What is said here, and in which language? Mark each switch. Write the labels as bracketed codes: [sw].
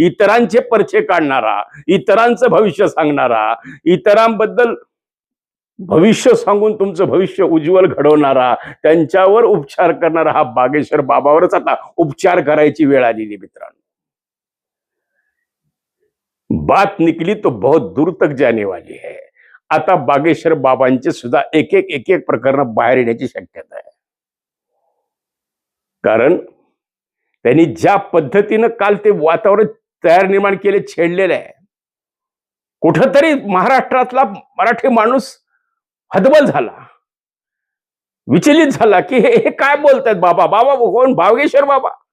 [mr] इतरांचे परचे काढणारा, इतरांचं भविष्य सांगणारा, इतरांबद्दल भविष्य सांगून तुमचं भविष्य उज्ज्वल घडवणारा, त्यांच्यावर उपचार करणारा हा बागेश्वर बाबावरच आता उपचार करायची वेळ आलेली मित्रांनो. [hi] बात निकली तो बहुत दूर तक जाने वाली है. [mr] आता बागेश्वर बाबांचे सुद्धा एक एक प्रकरण बाहेर येण्याची शक्यता आहे. कारण त्यांनी ज्या पद्धतीनं काल ते वातावरण निर्माण केले, छेडलेलं आहे, कुठंतरी महाराष्ट्रातला मराठी माणूस हतबल झाला, विचलित झाला की हे काय बोलतायत बाबा. बाबा कोण? बागेश्वर बाबा.